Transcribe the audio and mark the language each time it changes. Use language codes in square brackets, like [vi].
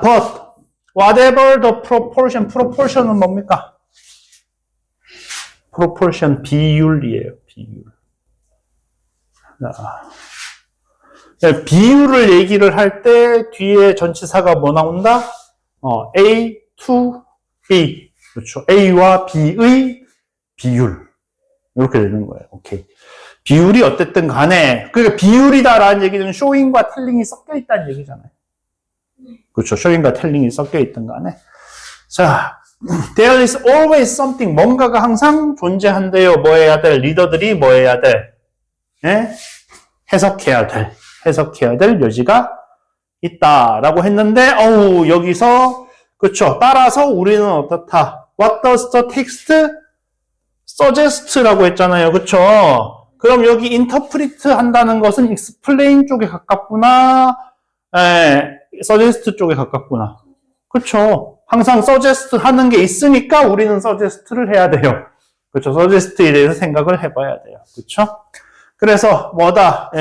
[en] But whatever the proportion, [ko] proportion은 뭡니까? proportion 비율이에요. 비율. 자, 비율을 얘기를 할 때 뒤에 전치사가 뭐 나온다? A to B. 그렇죠. A와 B의 비율. 이렇게 되는 거예요. 오케이. 비율이 어쨌든 간에, 그러니까 비율이다라는 얘기는 showing과 telling이 섞여 있다는 얘기잖아요. 그렇죠. showing과 telling이 섞여 있든 간에. 자, [en] there is always something. [ko] 뭔가가 항상 존재한대요. 뭐 해야 될? 리더들이 뭐 해야 될? 예? 해석해야 될 여지가 있다라고 했는데, 여기서, 그쵸. 따라서 우리는 어떻다? [en] What does the text suggest [ko] 라고 했잖아요. 그쵸. 그럼 여기 interpret 한다는 것은 explain 쪽에 가깝구나, suggest 쪽에 가깝구나. 그쵸. 항상 suggest 하는 게 있으니까 우리는 suggest를 해야 돼요. 그쵸. suggest에 대해서 생각을 해봐야 돼요. 그쵸. 그래서 뭐다?